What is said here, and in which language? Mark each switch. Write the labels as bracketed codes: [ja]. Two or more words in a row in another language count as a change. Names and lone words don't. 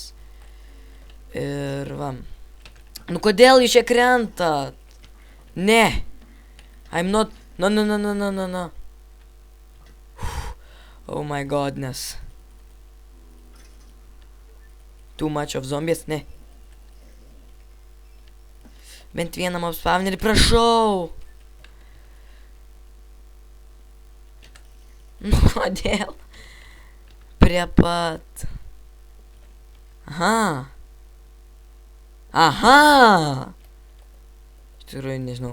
[lt] Ir va. Nu kodėl jūs čia krentat? Ne. [en] I'm not. No. Oh my godness. Too much of zombies, [lt] ne. Bent vieną mob spawnerį, prašau. Nu kodėl? Prie pat. Aha. Iš tikrųjų, nežinau.